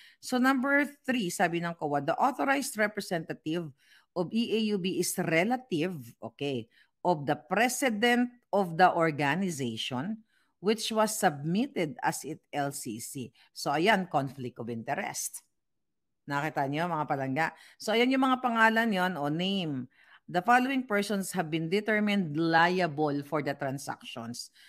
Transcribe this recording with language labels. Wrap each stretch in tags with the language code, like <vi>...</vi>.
<en>So number 3,</en> <tl>sabi ng</tl> <en>COA, the authorized representative of EAUB is relative, okay, of the president of the organization which was submitted as it LCC.</en> <tl>So ayan, conflict of interest. Nakita niyo mga palangga? So ayan yung mga pangalan yon o name.</tl> <en>The following persons have been determined liable for the transactions.</en>